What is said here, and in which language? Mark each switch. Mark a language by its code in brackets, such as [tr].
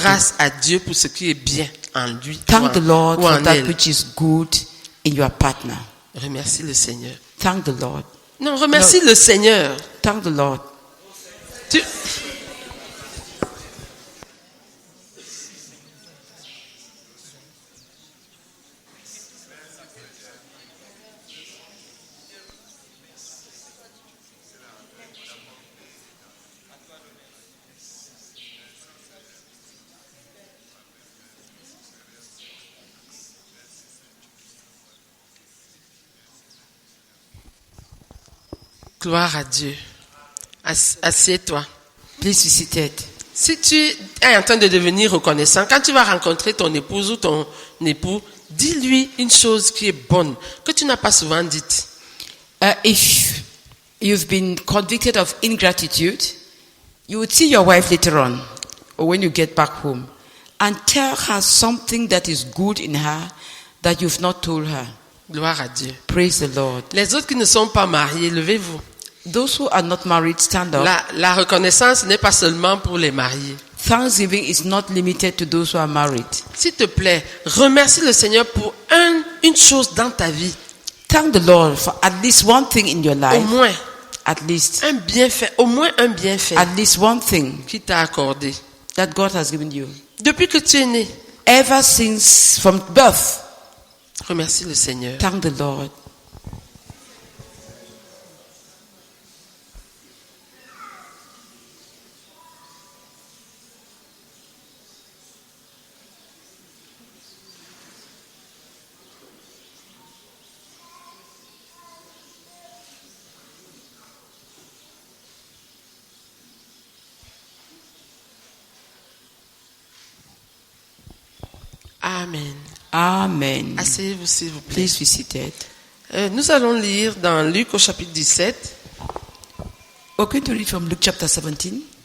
[fr] grâce à Dieu pour ce qui est bien en lui. [en] Thank the Lord [fr] ou [en] for [fr] en [en] that [fr] elle. [en] which is good in your partner. [fr] Remercie le Seigneur. [en] Thank the Lord. [fr] Non, remercie le Seigneur. [en] Thank the Lord. [fr] Tu- Gloire à Dieu. Assieds-toi. [en] Please be seated. [fr] Si tu es en train de devenir reconnaissant, quand tu vas rencontrer ton épouse ou ton époux, dis-lui une chose qui est bonne, que tu n'as pas souvent dite. [en] If you've been convicted of ingratitude, you would see your wife later on, or when you get back home, and tell her something that is good in her that you've not told her. [fr] Gloire à Dieu. [en] Praise the Lord. [fr] Les autres qui ne sont pas mariés, levez-vous. [en] Those who are not married, stand up. [fr] La reconnaissance n'est pas seulement pour les mariés. [en] Thanksgiving is not limited to those who are married. [fr] S'il te plaît, remercie le Seigneur pour une chose dans ta vie. [en] Thank the Lord for at least one thing in your [fr] Au [en] life. [fr] moins, [en] At least. [fr] un bienfait. Au moins un bienfait [en] At least one thing [fr] qui t'a accordé. [en] that God has given you. [fr] Depuis que tu es né, [en] Ever since from birth, [fr] remercie le Seigneur. [en] thank the Lord. [fr] Amen. [en] Amen. [fr] Asseyez-vous s'il vous plaît. [en] Please be seated. [fr] Nous allons lire dans Luc au chapitre 17. [en] We're going to read from Luke chapter 17.